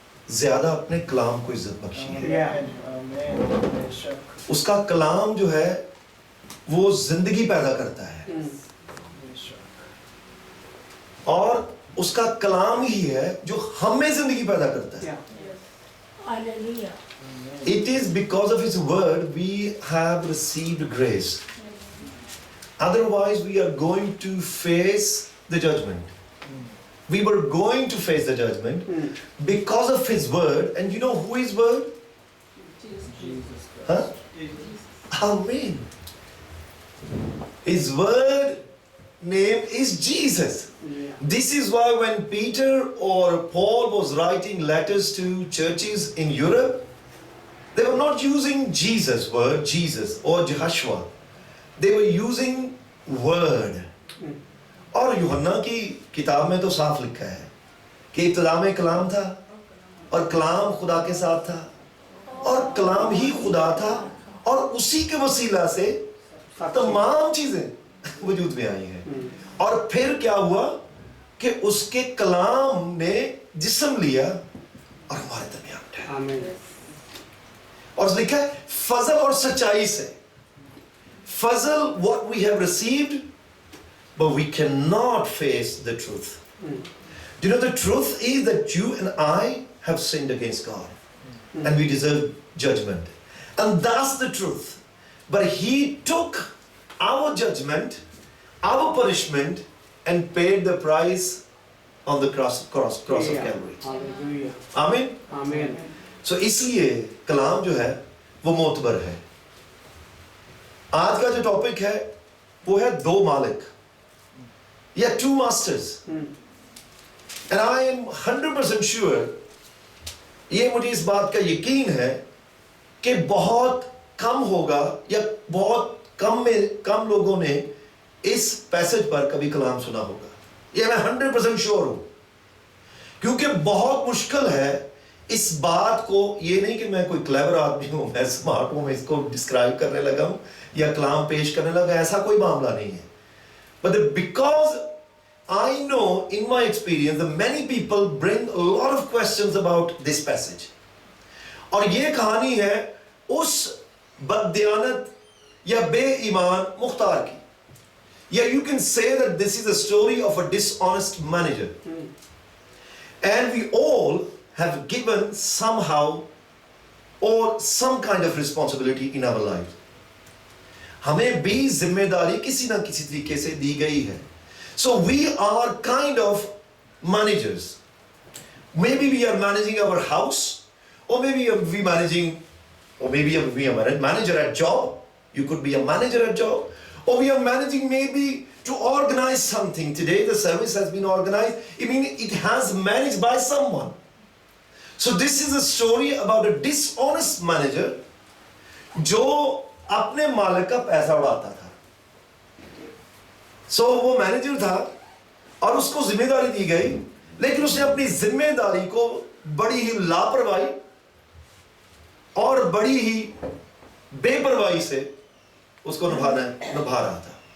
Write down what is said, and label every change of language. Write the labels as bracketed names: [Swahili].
[Hindi] ज्यादा अपने कलाम को इज्जत बख्शी है। आमीन बेशक उसका कलाम जो है वो जिंदगी पैदा करता है, बेशक और उसका कलाम ही है जो हमें जिंदगी पैदा करता है। [English] Hallelujah. It is because of His word we have received grace. Otherwise, we are going to face the judgment. We were going to face the judgment because of His word. And you know who His word? Jesus Huh? Christ Amen. His word name is Jesus. This is why when Peter or Paul was writing letters to churches in Europe, they were not using Jesus word, Jesus or Jehoshua. They were using word. [Hindi] और यूहन्ना की किताब में तो साफ लिखा है कि इब्तिदा में कलाम था और कलाम खुदा के साथ था और कलाम ही खुदा था और उसी के वसीला से तमाम चीजें वजूद में आई हैं। और फिर क्या हुआ कि उसके कलाम ने जिस्म लिया और हमारे दरमियान ठहरा। आमीन। और लिखा है फजल और सच्चाई से। [English] फजल what we have received, but we cannot face the truth. You know, the truth is that you and I have sinned against God and we deserve judgment. And that's the truth. But He took our judgment, our punishment, and paid the price on the cross of Calvary. [Hindi] Hallelujah. [English] Amen. [Hindi] आमीन। So इसलिए कलाम जो है वो मोतबर है। आज का जो topic है वो है दो मालिक या [English] two masters. And I am 100% sure, [Hindi] ये मुझे इस बात का यकीन है कि बहुत कम होगा या बहुत कम लोगों ने इस पैसेज पर कभी कलाम सुना होगा। ये मैं 100% श्योर हूं, क्योंकि बहुत मुश्किल है इस बात को, ये नहीं कि मैं कोई क्लेवर आदमी हूं, मैं स्मार्ट हूं, मैं इसको डिस्क्राइब करने लगा हूं या कलाम पेश करने लगा, ऐसा कोई मामला नहीं है। [English] But because I know in my experience that many people bring a lot of questions about this passage. [Hindi] और ये कहानी है उस बददियानत या बेईमान मुख्तार की, [English] या you can say that this is a story of a dishonest manager. And we all have given somehow or some kind of responsibility in our life. [Hindi] हमें भी जिम्मेदारी किसी ना किसी तरीके से दी गई है. [English] So we are kind of managers. Maybe we are managing our house, or maybe we managing, or maybe we are a manager at job. You could be a manager at job, or we are managing maybe to organize something. Today the service has been organized. I mean, it has managed by someone. So this is a story about a dishonest manager [Hindi] जो अपने मालिक का पैसा उड़ाता था. So वो manager था और उसको जिम्मेदारी दी गई, लेकिन उसने अपनी जिम्मेदारी को बड़ी ही लापरवाही और बड़ी ही बेपरवाही से उसको निभा रहा था.